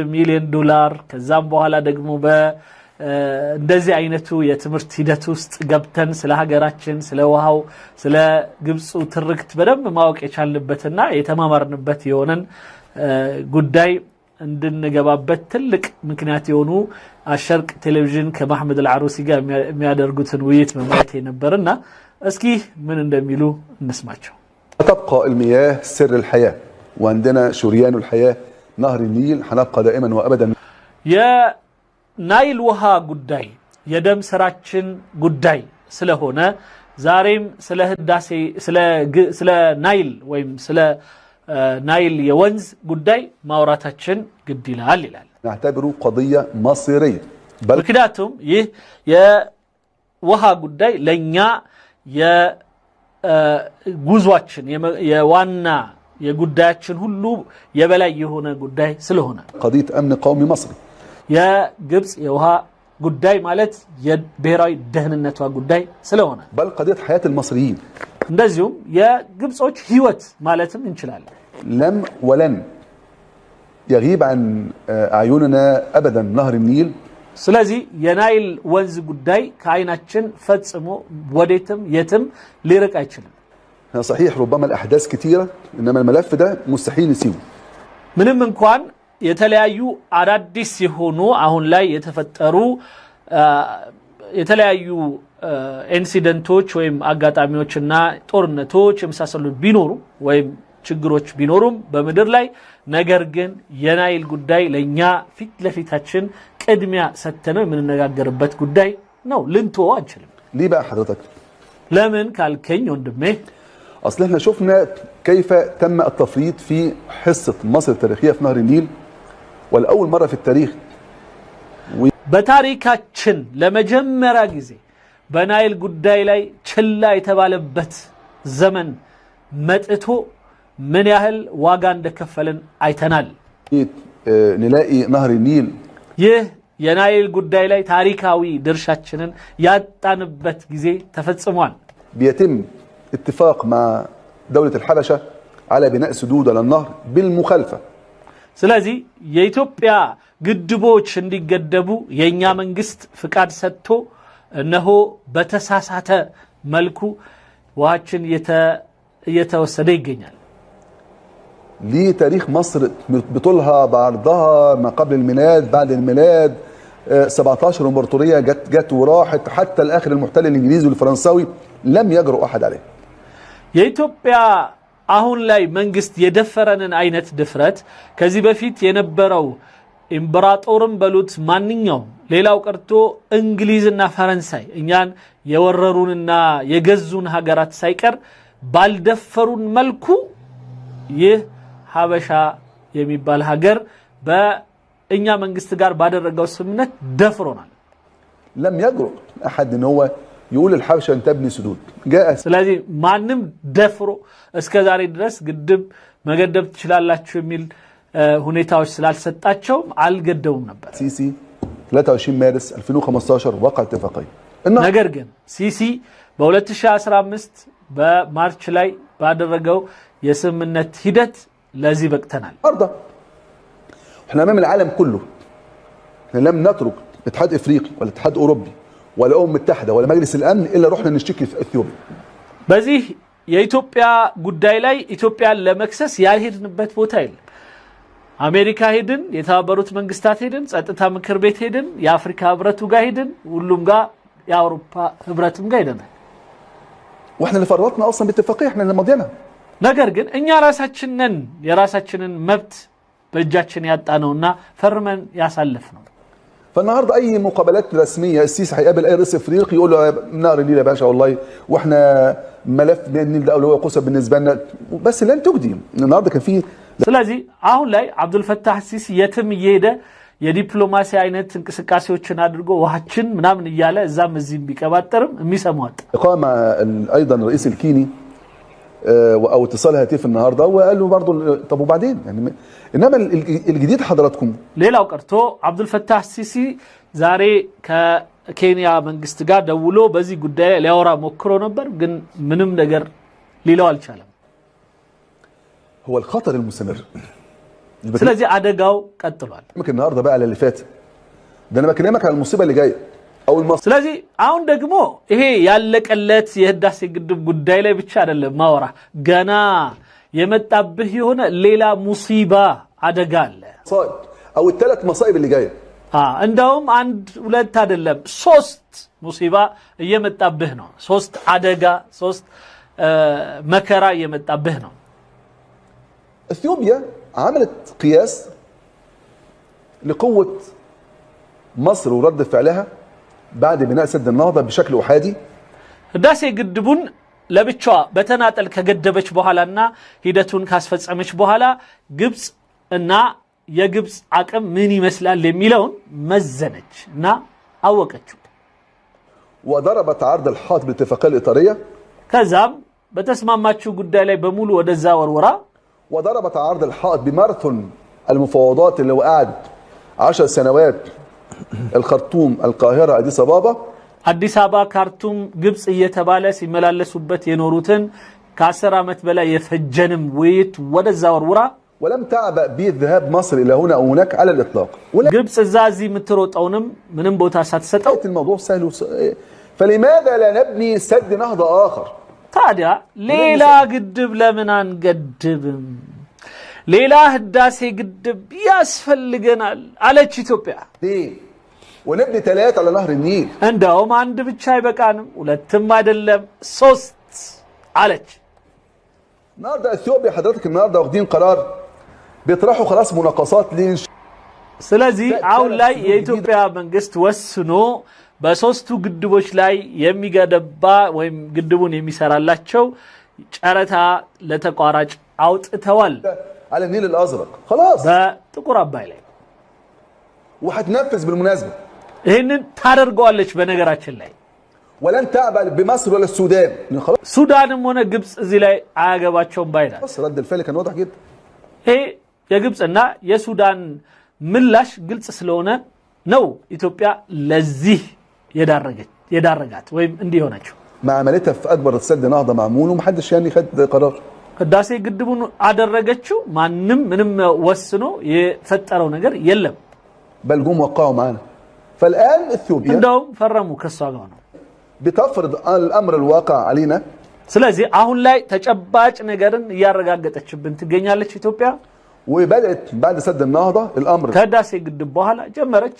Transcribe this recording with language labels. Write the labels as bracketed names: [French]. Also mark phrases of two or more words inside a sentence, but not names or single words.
[Amharic] ሚሊዮን ዶላር ከዛም በኋላ ደግሞ እንደዚህ አይነቱ የትምህርት ሂደት ውስጥ ገብተን ስለ ሀገራችን ስለ ውሃው ስለ ግብጽ ትርክት በደንብ ማወቅ የቻልንበትና የተማማርንበት የሆነን ጉዳይ እንድንገባበት ትልቅ ምክንያት የሆኑ አሸርቅ ቴሌቪዥን ከመሐመድ አልዓሩሲ ጋር የሚያደርጉትን ውይይት መማየት ነበርና እስኪ ምን እንደሚሉ እንስማቸው። [Arabic] تبقى المياه سر الحياة وعندنا شريان الحياة نهر النيل هنبقى دائما وابدا [Amharic] يا ናይል ውሃ ጉዳይ የደም ስራችን ጉዳይ ስለሆነ ዛሬም ስለ ህዳሴ ስለ ናይል ወይም ስለ ናይል የወንዝ ጉዳይ ማውራታችን ግድ ይላል [Arabic] نعتبره قضية مصيرية [Amharic] ምክንያቱም ይህ የውሃ ጉዳይ ለኛ የጉዟችን የዋና የጉዳያችን ሁሉ የበላይ የሆነ ጉዳይ ስለሆነ [Arabic] قضية أمن قومي مصري [Amharic] የግብጽ የውሃ ጉዳይ ማለት የብሔራዊ ደህንነቷ ጉዳይ ስለሆነ [Arabic] بل قضية حياة المصريين [Amharic] እንደዚሁም የግብጾች ህይወት ማለትም እንችላለን [Arabic] لم ولن يغيب عن أعيننا أبدا نهر النيل [Amharic] ስለዚህ የናይል ወንዝ ጉዳይ ከአይናችን ፈጽሞ ወዴትም የትም ሊርቅ አይችልም [Arabic] صحيح ربما الأحداث كثيرة إنما الملف ده مستحيل نسيبه [Amharic] ምንም እንኳን የተለያዩ አዳዲስ የሆኑ አሁን ላይ የተፈጠሩ የተለያዩ ኢንሲደንቶች ወይም አጋጣሚዎችና ጦርነቶች የመሳሰሉ ቢኖሩ ወይም ችግሮች ቢኖሩም በመድር ላይ ነገር ግን የናይል ጉዳይ ለኛ ፊት ለፊታችን ቅድሚያ ሰተነው የምንነጋገርበት ጉዳይ ነው ልንተው አንችልም [Arabic] ليه بقى حضرتك [Amharic] ለምን ካልከኝ ወንድሜ [Arabic] اصل احنا شفنا كيف تم التفريط في حصة مصر التاريخية في نهر النيل والأول مرة في التاريخ [Amharic] በታሪካችን ለመጀመሪያ ጊዜ በናይል ጉዳይ ላይ ችላ የተባለበት ዘመን መጥቶ ምን ያህል ዋጋ እንደከፈለን አይተናል [Arabic] نلاقي نهر النيل [Amharic] ይህ የናይል ጉዳይ ላይ ታሪካዊ ድርሻችንን ያጣንበት ጊዜ ተፈጽሟል [Arabic] بيتم اتفاق مع دولة الحبشة على بناء سدود على النهر بالمخالفة [Amharic] ስለዚህ የኢትዮጵያ ግድቦች እንዲገደቡ የኛ መንግስት ፍቃድ ሰጥቶ እነሆ በተሳሳተ መልኩ ውሃችን እየተወሰደ ይገኛል [Arabic] ليه تاريخ مصر بطولها بعرضها ما قبل الميلاد بعد الميلاد 17 امبراطوريه جت وراحت حتى الاخر المحتل الانجليزي والفرنساوي لم يجرؤ احد عليه [Amharic] የኢትዮጵያ አሁን ላይ መንግስት የደፈረንን አይነት ድፍረት ከዚህ በፊት የነበረው ኢምፕራጦርም በሉት ማንኛው ሌላው ቀርቶ እንግሊዝና ፈረንሳይ እኛን የወረሩንና የገዙን ሀገራት ሳይቀር ባልደፈሩን መልኩ ይህ ሀበሻ የሚባል ሀገር በእኛ መንግስት ጋር ባደረገው ስምነት ደፍሮናል [Arabic] لم يجرؤ احد ان هو يقول الحبشه ان تبني سدود جاء [Amharic] ስለዚህ ማንም ደፍሮ እስከዛሬ ድረስ ግድብ መገደብ ትችላላችሁ የሚል ሁኔታዎች ስላልሰጣቸው አልገደቡም ነበር [Arabic] ሲሲ 23 مارس 2015 وقع اتفاقيه [Amharic] ነገር ግን ሲሲ በ2015 በማርች ላይ ባደረገው የስምነት ሂደት ለዚህ በቅተናል [Arabic] ارضا احنا امام العالم كله احنا لم نترك اتحاد افريقي ولا اتحاد اوروبي ولا متحده ولا مجلس الامن الا رحنا نشتكي في اثيوبيا [Amharic] በዚህ የኢትዮጵያ ጉዳይ ላይ ኢትዮጵያን ለመክሰስ ያልሄድንበት ቦታ የለም አሜሪካ ሄድን የተባበሩት መንግስታት ሄድን ጸጥታ ምክር ቤት ሄድን የአፍሪካ ህብረቱ ጋር ሄድን ሁሉም ጋር የአውሮፓ ህብረትም ጋር ሄደናል [Arabic] واحنا اللي فرطنا اصلا باتفاقيه احنا اللي مضيناها [Amharic] ነገር ግን እኛ የራሳችንን መብት በእጃችን ያጣነውና ፈርመን ያሳለፍነው [Arabic] فالنهارده اي مقابلات رسميه السيسي هيقابل اي رئيس افريقي يقول له نهر النيل يا باشا والله واحنا ملف النيل ده اولويه قصوى بالنسبه لنا بس لن تجدي النهارده كان في [Amharic] ስለዚህ አሁን ላይ አብዱልፈታህ ሲሲ የትም እየሄደ የዲፕሎማሲ አይነት እንቅስቃሴዎችን አድርጎ ውሃችን ምናምን እያለ እዛም እዚህም ቢቀባጠርም የሚሰማው [Arabic] قام ايضا الرئيس الكيني او اتصال هاتف النهارده وقال له برضه طب وبعدين يعني انما الجديد حضراتكم [Amharic] ሌላው ቀርቶ አብዱልፈታህ ሲሲ ዛሬ ከኬንያ መንግስት ጋር ደውሎ በዚህ ጉዳይ ሊያወራ ሞክሮ ነበር ግን ምንም ነገር ሊለው አልቻለም [Arabic] هو الخطر المستمر [Amharic] ስለዚህ አደጋው ቀጥሏል [Arabic] ممكن النهارده بقى على اللي فات ده انا بكلمك على المصيبه اللي جايه او المصيبه [Amharic] ስለዚህ አሁን ደግሞ ይሄ ያለቀለት የህዳሴ ግድብ ጉዳይ ላይ ብቻ አይደለም ማወራ ገና የመጣብህ የሆነ ሌላ ሙሲባ አደጋ አለ [Arabic] مصائب او الثلاث مصائب اللي جايه [Amharic] እንደውም አንድ ሁለት አይደለም ሶስት ሙሲባ እየመጣብህ ነው ሶስት አደጋ ሶስት መከራ እየመጣብህ ነው [Arabic] اثيوبيا عملت قياس لقوه مصر ورد فعلها بعد بناء سد النهضه بشكل احادي [Amharic] ህዳሴ ግድቡን ለብቻዋ በተናጠል ከገደበች በኋላና ሂደቱን ካስፈጸመች በኋላ ግብጽ እና የግብጽ አቅም ምን ይመስላል የሚለውን መዘነች እና አወቀችው [Arabic] وضربت عرض الحائط بالاتفاقيه الاطاريه [Amharic] ከዛም በተስማማችው ጉዳይ ላይ በሙሉ ወደዛ ወርወራ [Arabic] وضربت عرض الحائط بماراثون المفاوضات اللي وقعد 10 سنوات الخرطوم القاهره اديس ابابا [Amharic] አዲስ አበባ ካርቱም ግብጽ እየተባለ ሲመላለሱበት የኖሩትን ከ10 ዓመት በላይ የፈጀንም ወይት ወደዛ ወርወራ [Arabic] ولم تعبأ بذهاب مصر الى هنا او هناك على الاطلاق [Amharic] ግብጽ እዛዚ ምትሮጣውንም ምንም ቦታ ሳትሰጠው [Arabic] الموضوع سهل فلماذا لا نبني سد نهضه اخر [Amharic] ታዲያ ሌላ ግድብ ለምን አንገድብም ሌላ ህዳሴ ግድብ ያስፈልገናል አለች ኢትዮጵያ [Arabic] ليه ونبني 3 على نهر النيل [Amharic] እንደውም አንድ ብቻ አይበቃንም ሁለትም አይደለም ሶስት አለች [Arabic] النهارده اثيوبيا حضرتك النهارده واخدين قرار بيطرحوا خلاص مناقصات [Amharic] ስለዚህ አሁን ላይ የኢትዮጵያ መንግስት ወስኖ በሶስቱ ግድቦች ላይ የሚገደባ ወይም ግድቡን የሚሰራላቸው ጨረታ ለተቋራጭ አውጥተዋል [Arabic] على النيل الازرق خلاص [Amharic] በጥቁር አባይ ላይ [Arabic] وهتنفذ بالمناسبه [Amharic] ይሄንን ታደርገዋለች በነገራችን ላይ [Arabic] ولن تعبأ بمصر ولا السودان خلاص [Amharic] ሱዳንም ሆነ ግብጽ እዚህ ላይ አያገባቸውም ባይላል [Arabic] رد الفعل كان واضح جدا [Amharic] ይሄ የግብጽና የሱዳን ምላሽ ግልጽ ስለሆነ ነው ኢትዮጵያ ለዚህ የዳረጋት ወይም እንዲህ ሆነችው [Arabic] ما عملتها في اكبر سد نهضه معمول ومحدش يعني خد قرار [Amharic] ህዳሴ ግድቡን አደረገችው ማንም ምንም ወስኖ የፈጠረው ነገር የለም [Arabic] بل جم وقعوا معانا فالان اثيوبيا [Amharic] እንደውም ፈረሙ ከሷ ጋር ነው [Arabic] بتفرض الامر الواقع علينا [Amharic] ስለዚህ አሁን ላይ ተጨባጭ ነገርን ያረጋገጠችብን ትገኛለች ኢትዮጵያ [Arabic] وبدات بعد سد النهضه الامر [Amharic] ከህዳሴ ግድብ በኋላ ጀመረች